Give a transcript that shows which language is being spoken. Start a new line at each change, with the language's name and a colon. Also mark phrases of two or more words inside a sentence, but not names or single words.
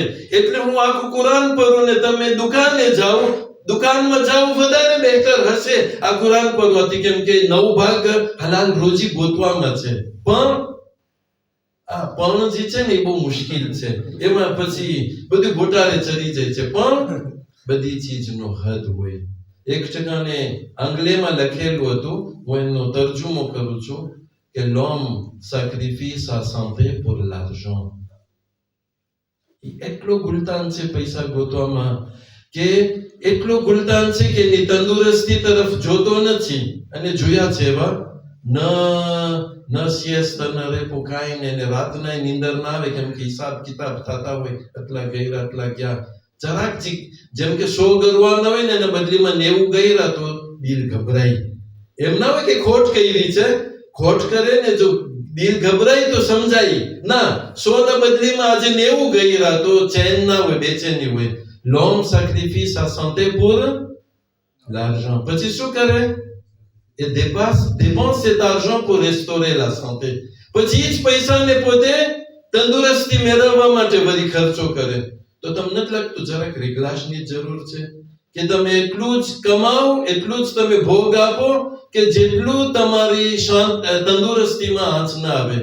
Gujarati: એટલે હું આખું કુરાન પઢું ને તમે દુકાનમાં જાઓ વધારે બહેતર હશે આ કુરાન પઢવાથી, કેમ કે 9 ભાગ હલાલ રોજી ગોતવામાં છે. પણ જે છે ને એ બહુ મુશ્કેલ છે. એમાં પછી બધું ગોટાળે ચડી જાય છે. પણ બધી ચીજનો હદ હોય. એક ટકાને આંગ્લેમાં લખેલું હતું, હું એનો તર્જુમો કરું છું કે
French: l'homme sacrifie sa santé pour l'argent.
Gujarati: એટલો ગુલતાન છે પૈસા ગોતવામાં, કે એટલો ગુલતાન છે કે એની તંદુરસ્તી તરફ જોતો નથી. અને જોયા છે એવા ન સિએસ્તા ન રેપો કાંઈ ને, રાતના નીંદર ના આવે, કેમ કે હિસાબ કિતાબ થતા હોય, આટલા ગયરા આટલા ગયા. જરાક જેમ કે 100 ગરવાના હોય ને એના બદલીમાં 90 ગયરા તો દિલ ગભરાય. એમ ના હોય કે ખોટ કરી છે, ખોટ કરે ને જો દિલ ગભરાય તો સમજાય. ના, 100 ના બદલીમાં આજે 90 ગયરા તો ચેન ના હોય, બેચેની હોય.
French: l'homme sacrifie sa santé pour l'argent.
Gujarati: પછી શું કરે?
French: એ dépense cet argent pour restaurer la santé.
Gujarati: પછી જ પૈસાને પોતે તંદુરસ્તી મેળવવા માટે વળી ખર્ચો કરે. તો તમને નથી લાગતું જરાક રિગ્લાશની જરૂર છે કે તમે એટલું જ કમાઓ, એટલું જ તમે ભોગ આપો કે જેટલું તમારી તંદુરસ્તીમાં આંચ ના આવે.